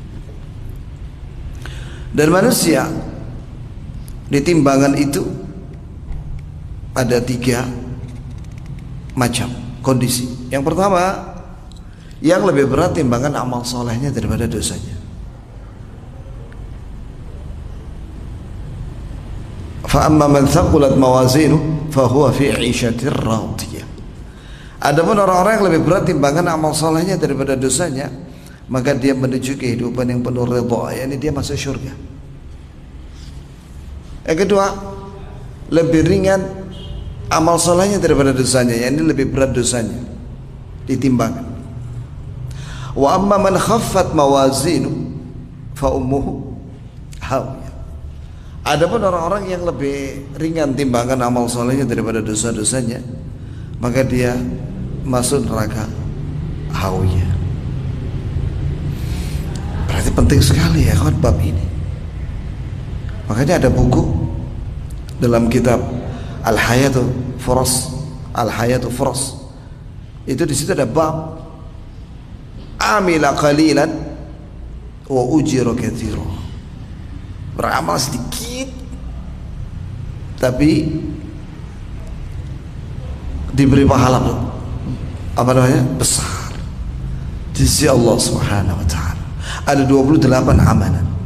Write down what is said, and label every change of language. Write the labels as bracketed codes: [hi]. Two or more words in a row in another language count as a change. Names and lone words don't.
[id] Dan manusia di timbangan itu ada 3 macam kondisi. Yang pertama, yang lebih berat timbangan amal solehnya daripada dosanya. [ar] فأما من ثقلت موازينه فهو في عيشة راضية. [id] Adapun orang-orang yang lebih berat timbangan amal solehnya daripada dosanya, maka dia menuju kehidupan yang penuh ridha, yakni dia masuk surga. Yang kedua, lebih ringan amal solehnya daripada dosanya, yakni lebih berat dosanya ditimbangkan. [ar] وأما من خفت موازينه فأمه هاوية. [id] Adapun orang-orang yang lebih ringan timbangan amal solehnya daripada dosa-dosanya, maka dia masuk neraka hawiyah. Berarti penting sekali ya kawan bab ini. Makanya ada buku dalam kitab Al-Hayatu Furas, Al-Hayatu Furas. Itu di situ ada bab [ar] عمل قليلا وأجر كثيرا. [id] Beramal sedikit tapi diberi pahala besar di sisi Allah [ar] سبحانه وتعالى. [id] Ada 28 amalan.